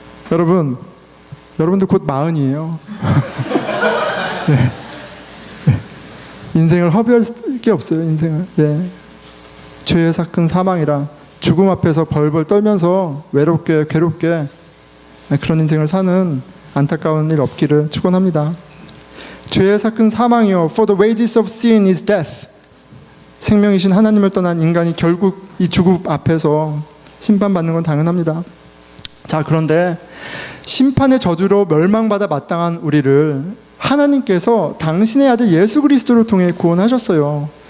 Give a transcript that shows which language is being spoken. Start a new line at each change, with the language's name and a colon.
Korean: 여러분들 곧 40이에요. 네. 인생을 허비할 게 없어요. 인생을. 죄의 삭은 사망이라 죽음 앞에서 벌벌 떨면서 외롭게 괴롭게 그런 인생을 사는 안타까운 일 없기를 축원합니다. 죄의 삭은 사망이요,
English: for the wages of sin is death.
Korean: 생명이신 하나님을 떠난 인간이 결국 이 죽음 앞에서 심판받는 건 당연합니다. 자, 그런데 심판의 저주로 멸망받아 마땅한 우리를 하나님께서 당신의 아들 예수 그리스도를 통해 구원하셨어요.